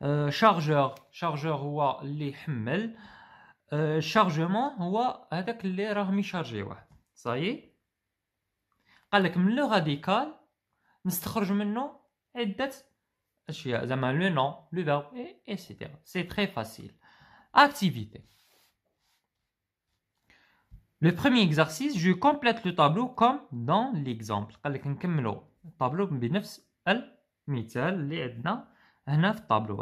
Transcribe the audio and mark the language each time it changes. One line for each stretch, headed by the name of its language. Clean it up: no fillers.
Arabic: شارجور هو اللي يحمل. شارجمون هو هذاك اللي راهم يشارجيوه. صايي قال لك من لو راديكال نستخرج منه عدة أشياء زعما لو نون لو فيرب et cetera.
French: C'est très facile. Activité. Le premier exercice, je complète le tableau comme dans l'exemple.
Arabic: قال لك نكملوا الطابلو بنفس المثال اللي عندنا هنا في الطابلو.